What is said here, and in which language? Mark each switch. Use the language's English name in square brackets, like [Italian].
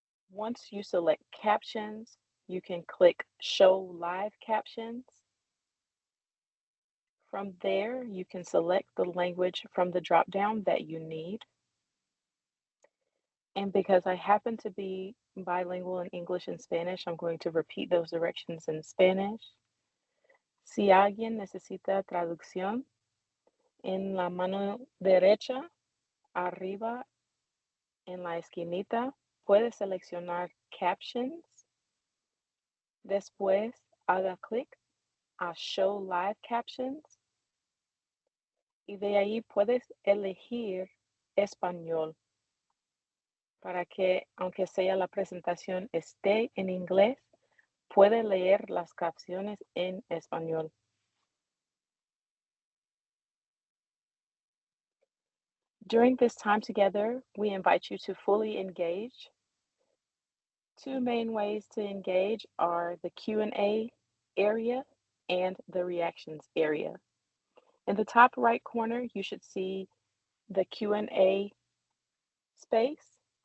[English] Once you select captions, you can click show live captions. From there, you can select the language from the drop down that you need. And because I happen to be bilingual in English and Spanish, I'm going to repeat those directions in Spanish. [Spanish] Si alguien necesita traducción, en la mano derecha, arriba, en la esquinita, puede seleccionar captions. Después, haga clic a Show Live Captions y de ahí puedes elegir español para que, aunque sea la presentación esté en inglés, puede leer las capciones en español. [English] During this time together, we invite you to fully engage. Two main ways to engage are the Q&A area and the reactions area. In the top right corner, you should see the Q&A space.